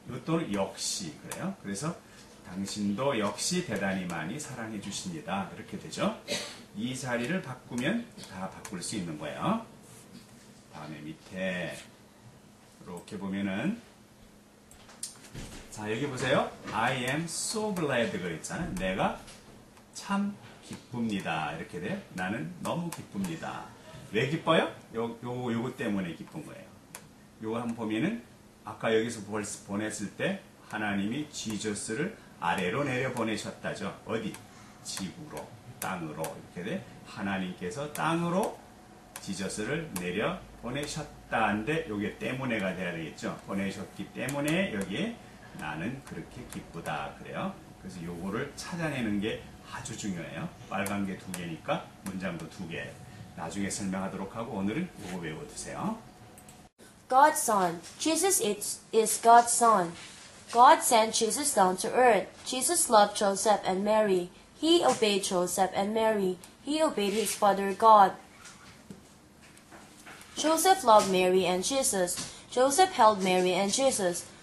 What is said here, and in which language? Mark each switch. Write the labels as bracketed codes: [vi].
[ko] 또는 역시 그래요. 그래서 당신도 역시 대단히 많이 사랑해 주십니다. 이렇게 되죠. 이 자리를 바꾸면 다 바꿀 수 있는 거예요. 다음에 밑에 이렇게 보면은 자 여기 보세요. [en] I am so glad [ko] 그랬잖아요. 내가 참 기쁩니다. 이렇게 돼요. 나는 너무 기쁩니다. 왜 기뻐요? 요거 때문에 기쁜 거예요. 요거 한번 보면은 아까 여기서 보냈을 때 하나님이 지저스를 아래로 내려 보내셨다죠. 어디? 지구로, 땅으로 이렇게 돼. 하나님께서 땅으로 지저스를 내려 보내셨다인데 요게 때문에가 돼야 되겠죠. 보내셨기 때문에 여기에 나는 그렇게 기쁘다 그래요. 그래서 요거를 찾아내는 게 아주 중요해요. 빨간 게 2개니까 문장도 2개. 나중에 설명하도록 하고 오늘은 요거 외워두세요. [en] God's Son. Jesus is God's Son. God sent Jesus down to earth. Jesus loved Joseph and Mary. He obeyed Joseph and Mary. He obeyed his father God. Joseph loved Mary and Jesus. Joseph held Mary and Jesus.